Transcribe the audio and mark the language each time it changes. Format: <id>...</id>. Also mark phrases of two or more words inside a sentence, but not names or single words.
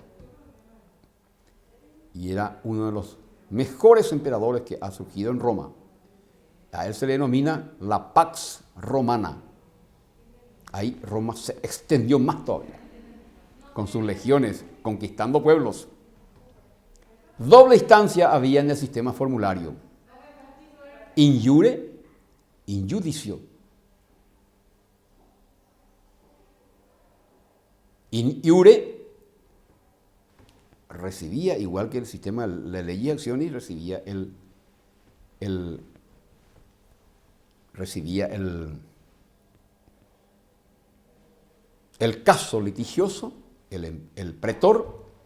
<es>Y era uno de los mejores emperadores que ha surgido en Roma. A él se le denomina la</es> <la>Pax Romana.</la> <es>Ahí Roma se extendió más todavía, con sus legiones, conquistando pueblos. Doble instancia había en el sistema formulario.</es> <la>In iure, in judicio. In iure</la> <es>recibía, igual que el sistema de ley y acciones, recibía el caso litigioso, el pretor.</es>